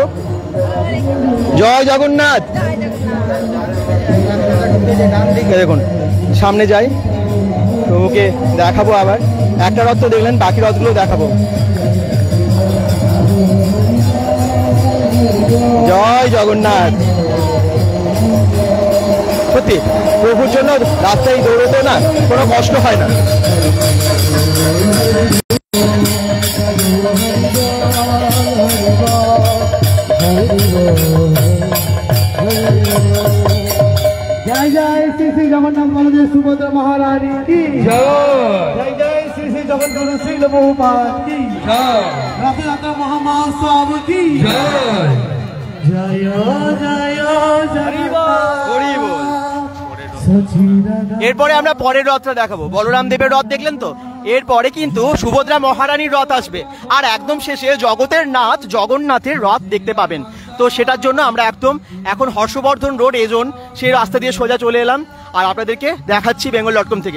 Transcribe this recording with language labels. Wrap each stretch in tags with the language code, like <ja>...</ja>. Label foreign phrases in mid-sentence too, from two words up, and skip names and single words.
<bn>জয় জগন্নাথ। দেখুন সামনে যাই, প্রভুকে দেখাবো। আবার একটা রথ তো দেখলেন, বাকি রথগুলো দেখাবো। জয় জগন্নাথ। সত্যি প্রভুর জন্য রাস্তায় দৌড়তে না কোনো কষ্ট হয় না।</bn> <hi>जय जय श्री श्री जगन्नाथ बलदेव सुभद्रा महारानी की जय जय श्री श्री जगन्नाथ श्री प्रभुपाद की जय रथ यात्रा महामहोत्सव की जय जय जय</hi> <bn>এরপরে আমরা পরের রথটা দেখাবো। বলরাম দেবের রথ দেখলেন তো, এরপরে কিন্তু সুভদ্রা মহারানীর রথ আসবে, আর একদম শেষে জগতের নাথ জগন্নাথের রথ দেখতে পাবেন। তো সেটার জন্য আমরা একদম এখন হর্ষবর্ধন রোড এজন সেই রাস্তা দিয়ে সোজা চলে এলাম, আর আপনাদেরকে দেখাচ্ছি বেঙ্গল.com থেকে।</bn>